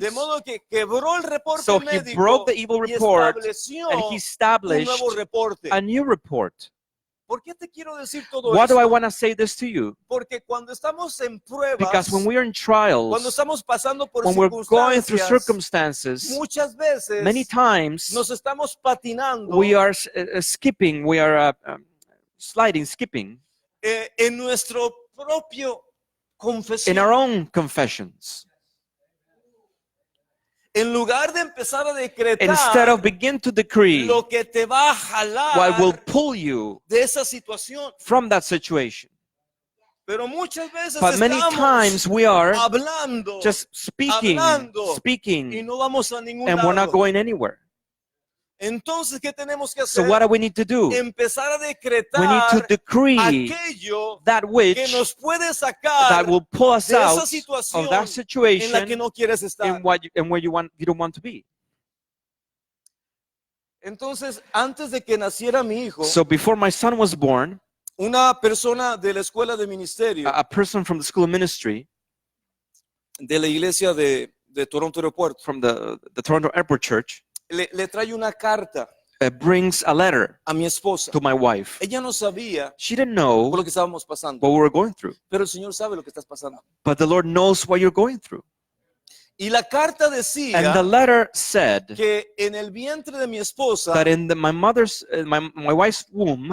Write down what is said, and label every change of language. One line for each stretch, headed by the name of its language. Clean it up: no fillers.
Spanish: De modo que quebró el reporte
English: So he
Spanish: médico
English: broke the evil
Spanish: y
English: report,
Spanish: estableció
English: and he
Spanish: un
English: established
Spanish: nuevo reporte.
English: a new report.
Spanish: ¿Por qué te quiero decir todo
English: Why do I
Spanish: esto?
English: want to say this to you?
Spanish: Porque cuando estamos en pruebas,
English: Because when we are in
Spanish: cuando
English: trials,
Spanish: estamos pasando por
English: when we're going through
Spanish: circunstancias,
English: circumstances,
Spanish: muchas veces
English: many times
Spanish: nos estamos patinando
English: we are skipping, we are sliding, skipping
Spanish: en nuestro propio
English: in
Spanish: confesión.
English: our own confessions.
Spanish: En lugar de empezar a
English: Instead of
Spanish: decretar
English: begin to decree
Spanish: lo que te va a
English: what will
Spanish: jalar
English: pull you
Spanish: de esa situación.
English: from that situation.
Spanish: Pero muchas veces
English: But many
Spanish: estamos
English: times we are
Spanish: hablando
English: just speaking,
Spanish: hablando, y
English: speaking,
Spanish: no vamos a ningún
English: and we're not
Spanish: lado.
English: going anywhere.
Spanish: Entonces, ¿qué tenemos que
English: So
Spanish: hacer?
English: what do we need to do?
Spanish: Empezar a
English: We need
Spanish: decretar
English: to decree
Spanish: aquello
English: that
Spanish: que
English: which
Spanish: nos puede
English: that
Spanish: sacar
English: will pull us
Spanish: de esa
English: out of
Spanish: situación
English: that
Spanish: en la que
English: situation
Spanish: no quieres estar.
English: and where you don't want to be.
Spanish: Entonces, antes de que naciera mi hijo,
English: So before my son was born,
Spanish: una persona de la escuela de ministerio
English: a person from the school of ministry
Spanish: de la iglesia de Toronto Aeropuerto
English: from the Toronto Airport Church
Spanish: le trae una carta
English: brings a letter
Spanish: a mi esposa.
English: to my wife.
Spanish: Ella no sabía
English: She didn't
Spanish: por
English: know
Spanish: lo que estábamos pasando,
English: what we were going through,
Spanish: pero el Señor sabe lo que estás pasando.
English: but the Lord knows what you're going through.
Spanish: Y la carta
English: And the
Spanish: decía
English: letter said
Spanish: que en el vientre de mi esposa
English: that in my mother's, my wife's womb